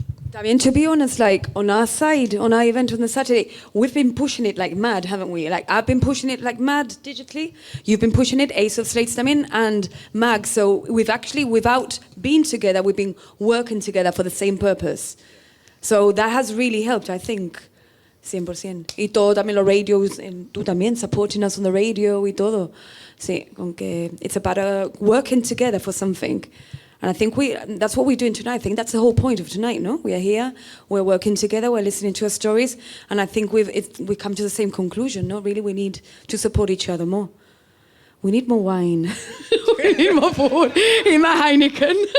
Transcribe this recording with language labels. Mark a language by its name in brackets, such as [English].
[Spanish] También, [English] to be honest, like on our side, on our event on the Saturday, we've been pushing it like mad, haven't we? Like I've been pushing it like mad digitally. You've been pushing it, Ace of Slates también, and Mag. So we've actually, without being together, we've been working together for the same purpose. So that has really helped, I think. 100%. [Spanish] Y todo también los radios, tú también [English] supporting us on the radio [Spanish] y todo. Sí, con que [English] it's about working together for something. And I think that's what we're doing tonight. I think that's the whole point of tonight, no? We are here, we're working together, we're listening to our stories, and I think we come to the same conclusion, no? Really, we need to support each other more. We need more wine. We need more food. In my Heineken.